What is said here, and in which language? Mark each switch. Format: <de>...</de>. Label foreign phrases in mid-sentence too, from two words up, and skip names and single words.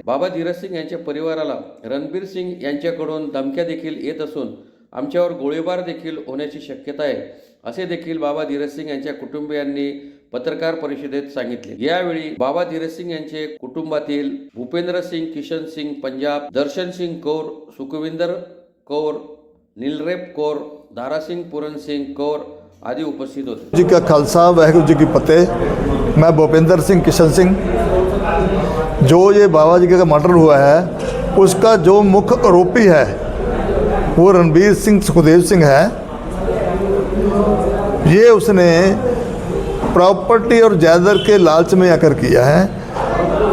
<mr>बाबा धीरज सिंग यांच्या परिवाराला रणबीर सिंग यांच्याकडून धमक्या देखील येत असून आमच्यावर गोळीबार देखील होण्याची शक्यता आहे असे देखील बाबा धीरज सिंग यांच्या कुटुंबियांनी पत्रकार परिषदेत सांगितले। यावेळी बाबा धीरज सिंग यांचे कुटुंबातील भूपेंद्र सिंग, किशन सिंग पंजाब, दर्शन सिंह कौर, सुखविंदर कौर, नीलरेप कौर, दारा सिंह, पूरन सिंह कौर आदि उपस्थित होते।</mr> <pa>ਜੀ ਕਾ ਖ਼ਾਲਸਾ ਵਾਹਿਗੁਰੂ ਜੀ ਕੀ ਫ਼ਤਹਿ।</pa> <hi>मैं भूपेंद्र सिंह, किशन सिंह। जो ये बाबा जी का मर्डर हुआ है उसका जो मुख्य आरोपी है वो रणबीर सिंह सुखदेव सिंह है। ये उसने प्रॉपर्टी और जायदाद के लालच में आकर किया है।</hi>